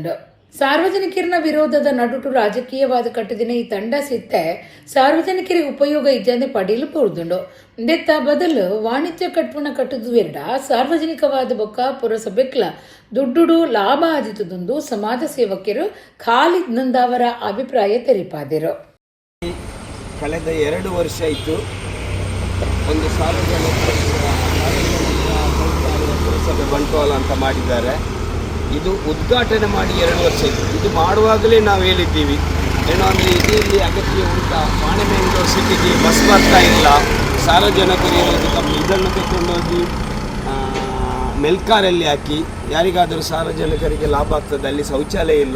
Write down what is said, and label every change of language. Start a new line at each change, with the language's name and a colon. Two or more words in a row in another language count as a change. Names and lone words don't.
Tulu: ಸಾರ್ವಜನಿಕರಿನ ವಿರೋಧದ ನಡುಟು ರಾಜಕೀಯವಾದ ಕಟ್ಟದಿನ ಈ ತಂಡ ಸಿತ್ತೆ ಸಾರ್ವಜನಿಕರಿಗೆ ಉಪಯೋಗ ಇಜ್ಜಂದೆ ಪಡೆಯಲು ಪೂರ್ದುಂಡು. ದೆತ್ತ ಬದಲು ವಾಣಿಜ್ಯ ಕಟ್ಟಣ ಕಟ್ಟದು ಎರಡ ಸಾರ್ವಜನಿಕವಾದ ಬೊಕ್ಕ ಪುರಸಭೆಕ್ಲ ದುಡ್ಡುಡು ಲಾಭ ಆದಿತುದೊಂದು ಸಮಾಜ ಸೇವಕರು ಖಾಲಿದ್ ನಂದಾವರ ಅಭಿಪ್ರಾಯ ತೆರಿಪಾದಿರು.
Kannada: ಕಳೆದ 2 ವರ್ಷ ಇತ್ತು ಒಂದು ಸಾರ್ವಜನಿಕ ಪುರಸಭೆ ಬಂಟ್ವಾಳ ಅಂತ ಮಾಡಿದ್ದಾರೆ. ಇದು ಉದ್ಘಾಟನೆ ಮಾಡಿ 2 ವರ್ಷ ಇತ್ತು. ಇದು ಮಾಡುವಾಗಲೇ ನಾವು ಹೇಳಿದ್ದೀವಿ ಏನೋ ಅಂದರೆ ಇಲ್ಲಿ ಅಗತ್ಯ ಉಂಟಾ, ಪಾಣೆಮಂಗಳೂರು ಸಿಟಿಗೆ ಬಸ್ ಬರ್ತಾ ಇಲ್ಲ, ಸಾರ್ವಜನಿಕರು ಇರೋದು ಕಮ್ಮಿ, ಇದನ್ನು ತಗೊಂಡೋಗಿ ಮೆಲ್ಕಾರಲ್ಲಿ ಹಾಕಿ ಯಾರಿಗಾದರೂ ಸಾರ್ವಜನಿಕರಿಗೆ ಲಾಭ ಆಗ್ತದೆ, ಅಲ್ಲಿ ಶೌಚಾಲಯ ಇಲ್ಲ.